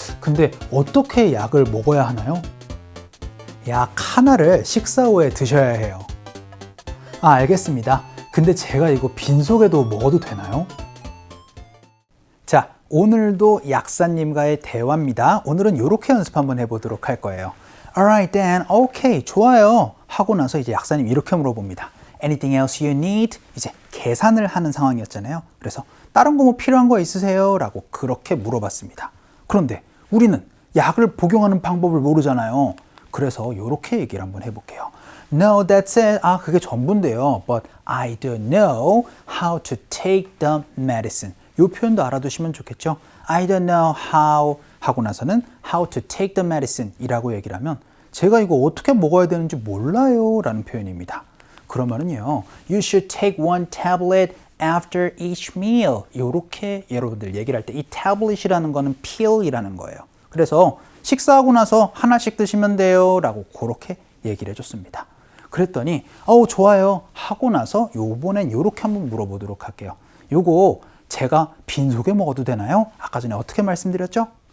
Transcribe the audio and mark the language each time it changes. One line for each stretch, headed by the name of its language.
Korean: 근데 어떻게 약을 먹어야 하나요? 약 하나를 식사 후에 드셔야 해요. 알겠습니다. 근데 제가 이거 빈속에도 먹어도 되나요? 자, 오늘도 약사님과의 대화입니다. 오늘은 이렇게 연습 한번 해보도록 할 거예요.
English: Alright then, okay,
Korean: 좋아요. 하고 나서 이제 약사님이 이렇게 물어봅니다.
English: Anything else you need?
Korean: 이제 계산을 하는 상황이었잖아요. 그래서 다른 거 뭐 필요한 거 있으세요? 라고 그렇게 물어봤습니다. 그런데 우리는 약을 복용하는 방법을 모르잖아요. 그래서 이렇게 얘기를 한번 해볼게요.
English: No, that's it.
Korean: 그게 전부인데요.
English: But I do know how to take the medicine.
Korean: 이 표현도 알아두시면 좋겠죠.
English: I don't know how
Korean: 하고 나서는
English: how to take the medicine
Korean: 이라고 얘기를 하면 제가 이거 어떻게 먹어야 되는지 몰라요 라는 표현입니다. 그러면은요,
English: you should take one tablet after each meal.
Korean: 이렇게 여러분들 얘기를 할 때 이 tablet이라는 거는 pill이라는 거예요. 그래서 식사하고 나서 하나씩 드시면 돼요 라고 그렇게 얘기를 해줬습니다. 그랬더니 좋아요 하고 나서 요번엔 요렇게 한번 물어보도록 할게요. 요거 제가 빈속에 먹어도 되나요? 아까 전에 어떻게 말씀드렸죠?